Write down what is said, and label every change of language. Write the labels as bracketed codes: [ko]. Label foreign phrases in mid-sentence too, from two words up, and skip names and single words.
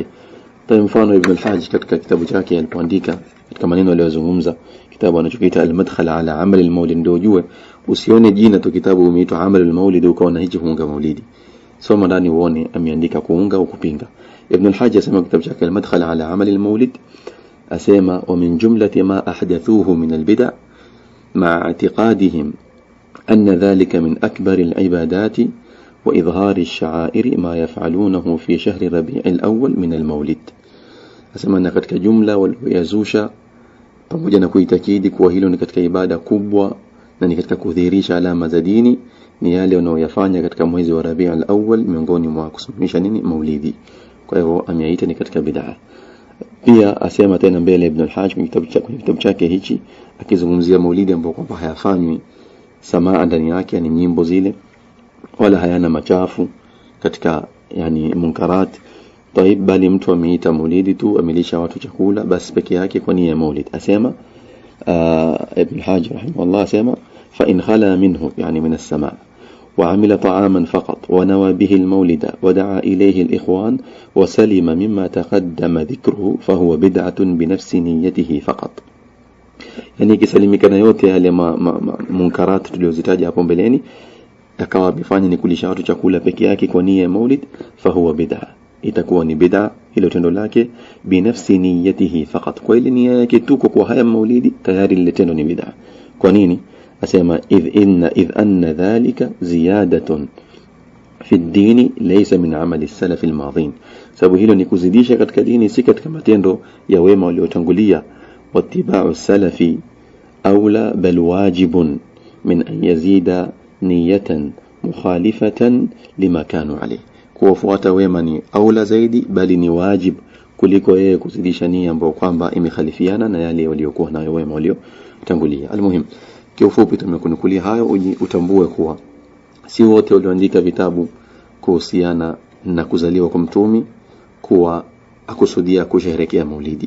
[sw] Tayeb, mfano Ibn al-Hajj katika kitabu chake alipoandika katika maneno aliyozungumza, kitabu anachokiita Al-Madkhal ala amal al-Maulid, ndio ujue usione jina tu kitabu umeitwa Amalul Maulid ukaona hichi huunga maulidi. Soma ndani uone ameandika kuunga au kupinga. Ibn al-Hajj asema kitabu chake al-Madkhal ala Amalil Maulid, asema [ar] ومن جملة ما أحدثوه من البدع مع اعتقادهم أن ذلك من أكبر العبادات وإظهار الشعائر ما يفعلونه في شهر ربيع الأول من المولد. [sw] Asema na katika jumla waliyazusha pamoja na kuitakidi kuwa hilo ni katika ibada kubwa na ni katika kudhihirisha alama za dini, ni yale wanaoyafanya katika mwezi wa Rabi' al-awwal miongoni mwa kusimamisha nini maulidi. Kwa hivyo ameaita ni katika bid'a. Pia asema tena mbele Ibn al-Hajj kwenye kitabu chake hichi akizungumzia maulidi ambapo kwamba hayafanywi samaa ndani yake, yani nyimbo zile, wala hayana machafu katika yani munkarat. Taib, bali mtu ameita maulidi tu, amelisha watu chakula basi peke yake kwa nia ya maulid. Asema Ibn al-Hajj rahimahullah, asema [ar] فإن خلا منه يعني من السماع' وعمل طعاما فقط ونوى به المولد ودعا إليه الإخوان وسلم مما تقدم ذكره فهو بدعة بنفس نيته فقط. [sw] يعني kisalimika na yote yale munkarat tulizozitaja hapo mbeleni, akawa bifanya ni kulisha watu chakula peke yake kwa nia ya maulid, [ar] فهو بدعة, [sw] itakuwa ni bid'a hilo tendo lake binafsi [ar] نيته فقط, [sw] kwa ile nia yake tu kwa haya maulidi tayari ile tendo ni bid'a. Kwa nini? asema [ar] إذ أن ذلك زيادة في الدين ليس من عمل السلف الماضين, [sw] sababu hilo ni kuzidisha katika dini, si katika matendo ya wema waliotangulia. [ar] واتباع السلف أولى بل واجب من أن يزيد نية مخالفة لما كانوا عليه, [sw] kuwafuata wema ni aula zaidi, bali ni wajib kuliko yeye kuzidisha nia ambayo kwamba imekhalifiana na yale waliokuwa nayo wema waliotangulia. Almuhim, kiufupi tumekunukulia hayo utambue kuwa si wote walioandika vitabu kuhusiana na kuzaliwa kwa mtume kuwa akusudia kusherehekea maulidi.